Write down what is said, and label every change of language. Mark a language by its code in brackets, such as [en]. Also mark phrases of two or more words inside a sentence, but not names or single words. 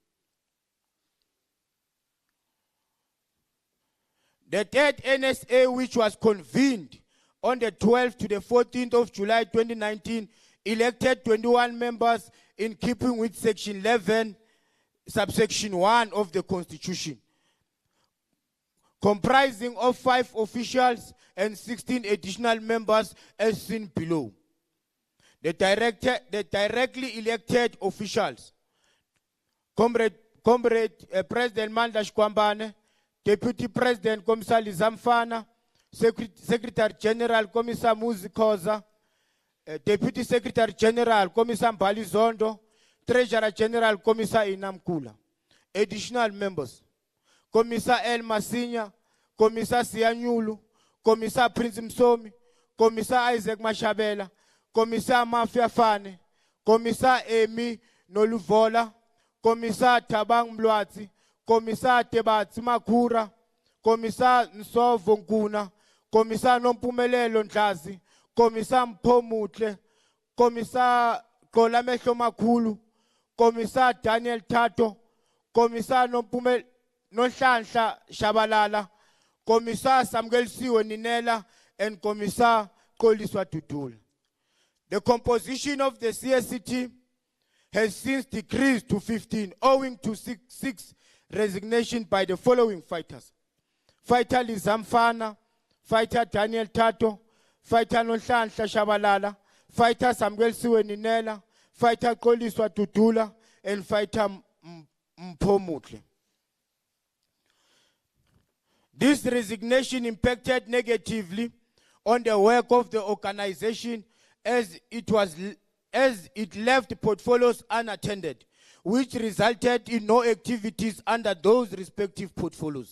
[en] The third NSA, which was convened on the 12th to the 14th of July 2019, elected 21 members in keeping with Section 11, subsection 1 of the Constitution, comprising of 5 officials and 16 additional members as seen below. The directly elected officials, Comrade President Mandla Shkwambane, Deputy President Komisar Lizamfana, Secretary General Komisar Muzikoza, Deputy Secretary General Komisar Mbali Zondo, Treasurer General Komisar Inamkula. Additional members, Komisar El Masinya, Komisar Sianyulu, Komisar Prince Msomi, Komisar Isaac Mashabela, Komisar Mafia Fane, Komisar Emi Noluvola, Komisar Tabang Mlwati, Komisar Tebatsi Makura, Komisar Nsovo Nkuna, Komisar Nompumelelo Ndlazi, Komisar Mphomuhle, Komisar Kolamehlo Makhulu, Komisar Daniel Tato, Komisar Nonhlanhla Shabalala, Komisar Samgelisiwe Ninela, and Komisar Koliswa Tutula. The composition of the CSCT has since decreased to 15, owing to six resignations by the following fighters: Fighter Lizamfana, Fighter Daniel Tato, Fighter Nonhlanhla Shabalala, Fighter Samgelisiwe Ninela, Fighter Koliswa Tutula, and Fighter Mphomuhle. This resignation impacted negatively on the work of the organization as it left portfolios unattended, which resulted in no activities under those respective portfolios.